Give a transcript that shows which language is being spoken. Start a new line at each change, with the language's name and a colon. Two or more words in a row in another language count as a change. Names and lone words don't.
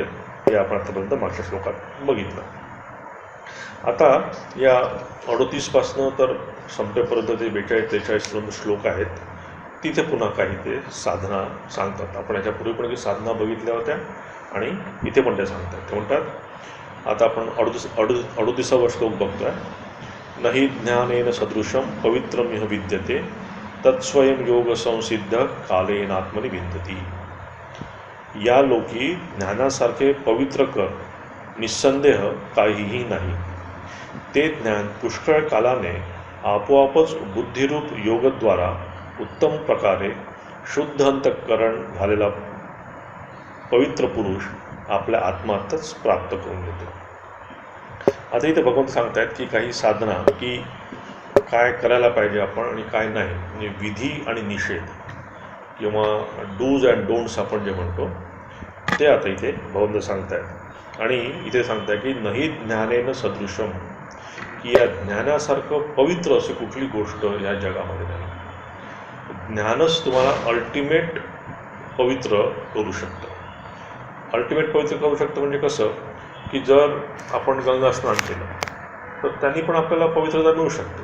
Marathi: हे आपण आतापर्यंत मागच्या श्लोकात बघितलं. आता या 38पासनं तर संपेपर्यंत ते 42-43पर्यंत श्लोक आहेत. तिथे पुन्हा काही ते साधना सांगतात. आपण याच्यापूर्वी पण काही साधना बघितल्या होत्या आणि इथे पण ते सांगतात. ते म्हणतात आता आपण 38वा श्लोक बघतोय.
Sanskrit: नहि ज्ञानेन सदृशं पवित्रमिह विद्यते तत्स्वयं योग संसिद्ध कालेनात्मनि विंदती.
Marathi: या लोकी ज्ञानासारखे पवित्र कर निस्संदेह काहीही नाही. ते ज्ञान पुष्कळ कालाने आपोआपच बुद्धिरूप योगद्वारा उत्तम प्रकारे शुद्ध अंतःकरण झालेला पवित्र पुरुष आपल्या आत्मातच प्राप्त करून घेतो. आता इथे भगवंत सांगतायत की काही साधना की काय करायला पाहिजे आपण आणि काय नाही, म्हणजे विधी आणि निषेध किंवा
English: dos and don'ts
Marathi: आपण जे म्हणतो ते आता इथे भगवंत सांगतायत. आणि इथे सांगताय की
Sanskrit: नहि ज्ञानेन सदृशम,
Marathi: की या ज्ञानासारखं पवित्र अशी कुठली गोष्ट या जगामध्ये नाही. ज्ञानच तुम्हाला अल्टिमेट पवित्र करू शकतं. अल्टिमेट पवित्र करू शकतं म्हणजे कसं की जर आपण गंगा स्नान केलं तर त्यांनी पण आपल्याला पवित्रता मिळू शकते.